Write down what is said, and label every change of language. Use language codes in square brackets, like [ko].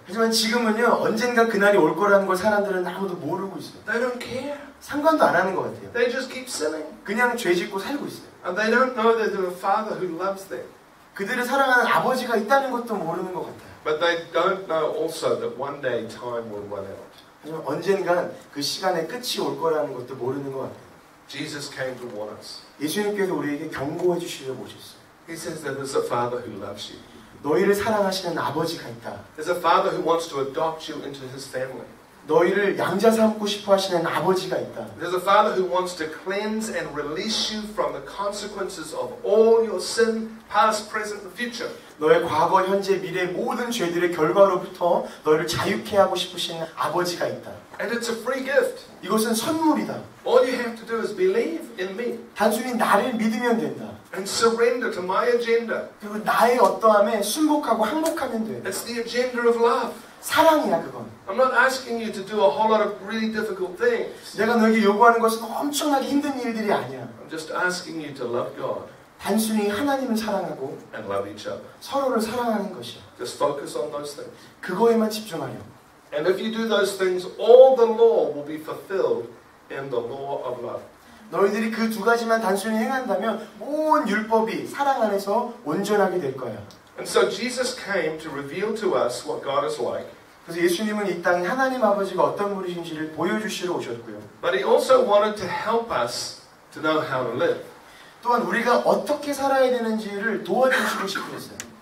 [ko] 하지만 지금은요 언젠가 그날이 올 거라는 걸 사람들은 아무도 모르고 있어요. [en] They don't care. [ko] 상관도 안 하는 것 같아요. [en] They just keep sinning. [ko] 그냥 죄 짓고 살고 있어요. [en] And they don't know that there's a Father who loves them. [ko] 그들을 사랑하는 아버지가 있다는 것도 모르는 것 같아요. [en] But they don't know also that one day time will run out. [ko] 하지만 언젠간 그 시간의 끝이 올 거라는 것도 모르는 것 같아요. [en] Jesus came to warn us. [ko] 예수님께서 우리에게 경고해 주시려고 오셨어요. [en] He says that there's a Father who loves you. [ko] 너희를 사랑하시는 아버지가 있다. [en] There's a Father who wants to adopt you into His family. [ko] 너희를 양자 삼고 싶어 하시는 아버지가 있다. [en] There's a Father who wants to cleanse and release you from the consequences of all your sin, past, present, and future. [ko] 너의 과거, 현재, 미래 모든 죄들의 결과로부터 너희를 자유케 하고 싶으신 아버지가 있다. [en] And it's a free gift. [ko] 이것은 선물이다. [en] All you have to do is believe in me. [ko] 단순히 나를 믿으면 된다. [en] And surrender to my agenda. [ko] 그리고 나의 어떠함에 순복하고 항복하면 돼. [en] It's the agenda of love. [ko] 사랑이야 그건. [en] I'm not asking you to do a whole lot of really difficult things. [ko] 내가 너에게 요구하는 것은 엄청나게 힘든 일들이 아니야. [en] I'm just asking you to love God [ko] 단순히 하나님을 사랑하고 [en] and love each other. [ko] 서로를 사랑하는 것이야. [en] Just focus on those things. [ko] 그거에만 집중하려. [en] And if you do those things, all the law will be fulfilled in the law of love. [ko] 너희들이 그 두 가지만 단순히 행한다면 온 율법이 사랑 안에서 온전하게 될 거야. [en] And so Jesus came to reveal to us what God is like. [ko] 그래서 예수님은 이 땅에 하나님 아버지가 어떤 분이신지를 보여주시러 오셨고요. [en] But he also wanted to help us to know how to live. [ko] 또한 우리가 어떻게 살아야 되는지를 도와주시고 싶으셨어요.